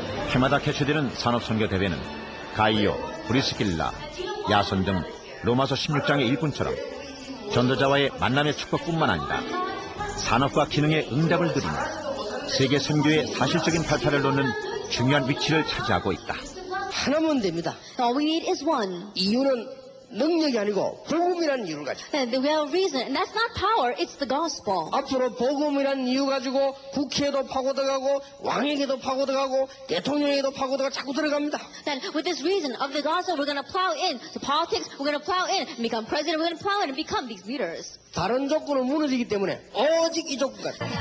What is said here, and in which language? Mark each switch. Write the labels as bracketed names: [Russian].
[Korean] 해마다 개최되는 산업선교대회는 가이오, 브리스길라, 야손 등 로마서 16장의 일꾼처럼 전도자와의 만남의 축복뿐만 아니라 산업과 기능의 응답을 드리며 세계 선교의 사실적인 발판을 놓는 중요한 위치를 차지하고 있다. 하나면 됩니다. [English] All we need is one. [Korean] 이유는 능력이 아니고 복음이라는 이유를 가지고. [English] The real reason, and that's not power, it's the gospel. [Korean] 앞으로 복음이라는 이유 가지고 국회에도 파고들어가고 왕에게도 파고들어가고 대통령에게도 파고들어가 자꾸 들어갑니다. [English] Then with this reason of the gospel, we're going to plow in to politics, we're going to plow in and become president, we're going to plow in and become these leaders. [Korean] 다른 조건을 무너지기 때문에 오직 이 조건까지.